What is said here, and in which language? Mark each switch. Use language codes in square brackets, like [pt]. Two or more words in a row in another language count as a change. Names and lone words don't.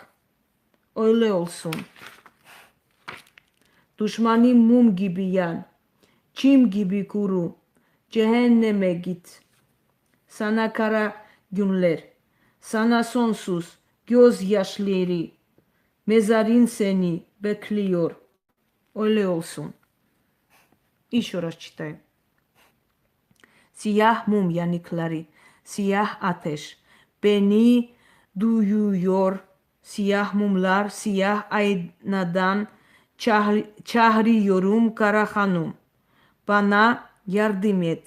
[tr] Öyle olsun. Düşmanı mum gibi yan. Çim gibi kuru. Cehenneme git. Sana kara günler. Sana sonsuz gözyaşları. Mezarın seni bekliyor. Öyle olsun. [ru] Еще раз читаю. [tr] Siyah mum yanıkları, siyah ateş beni duyuyor. Siyah mumlar, siyah aynadan çağırıyorum kara hanım. Bana yardım et.